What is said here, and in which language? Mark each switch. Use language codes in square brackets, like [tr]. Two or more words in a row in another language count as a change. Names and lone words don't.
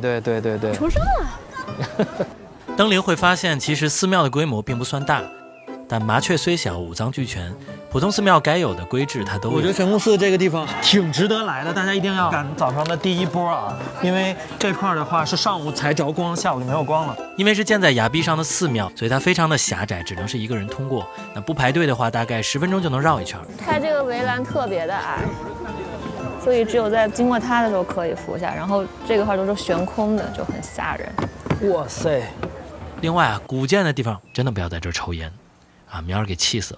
[zh] 出生了。登臨會發現，其實寺廟的規模並不算大，但麻雀雖小，五臟俱全。普通寺廟該有的規制它都有。我覺得懸空寺這個地方挺值得來的，大家一定要趕早上的第一波啊，因為這塊的話是上午才着光，下午就沒有光了。因為是建在崖壁上的寺廟，所以它非常的狹窄，只能是一個人通過。那不排隊的話，大概10分鐘就能繞一圈。它這個圍欄特別的矮，所以只有在經過它的時候可以扶下，然後這個塊都是懸空的，就很嚇人。哇塞！另外啊，古建的地方真的不要在這兒抽煙，啊，苗兒給氣死了。